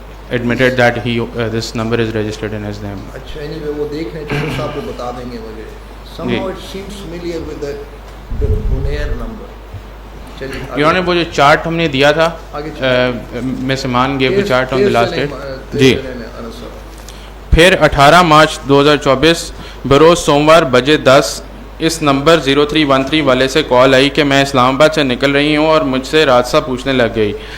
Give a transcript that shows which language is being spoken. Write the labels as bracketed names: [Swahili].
[English] admitted that this number is registered in his name. [Urdu] اچھا any way وہ دیکھ لیں جو صاحب کو بتا دیں گے مجھے. [English] somehow it seems familiar with that Bonaire number. [Urdu] چلیے انہوں نے وہ جو چارٹ ہم نے دیا تھا [English] Miss Iman gave the chart on the last date. [Urdu] جی. پھر 18 مارچ 2024 بروز سوموار بجے 10 اس نمبر 0313 والے سے کال آئی کہ میں اسلام آباد سے نکل رہی ہوں اور مجھ سے راستہ پوچھنے لگ گئی.